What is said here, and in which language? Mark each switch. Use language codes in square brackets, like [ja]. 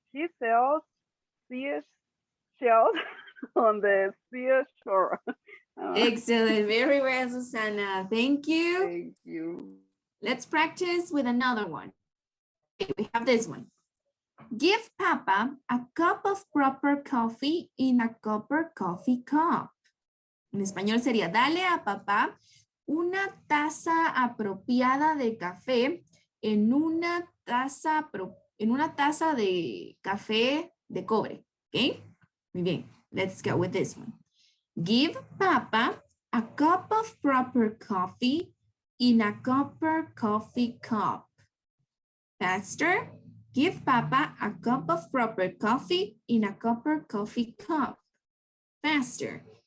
[en] She sells shells on the seashore. Excellent. Very well, Susana. Thank you. Thank you. Let's practice with another one. Okay, we have this one. Give Papa a cup of proper coffee in a copper coffee cup. [es] En español sería, dale a papá una taza apropiada de café en una taza de café de cobre. [en] ¿Ok? [es] Muy bien. [en] Let's go with this one. Give Papa a cup of proper coffee in a copper coffee cup. Faster. Give Papa a cup of proper coffee in a copper coffee cup. Faster.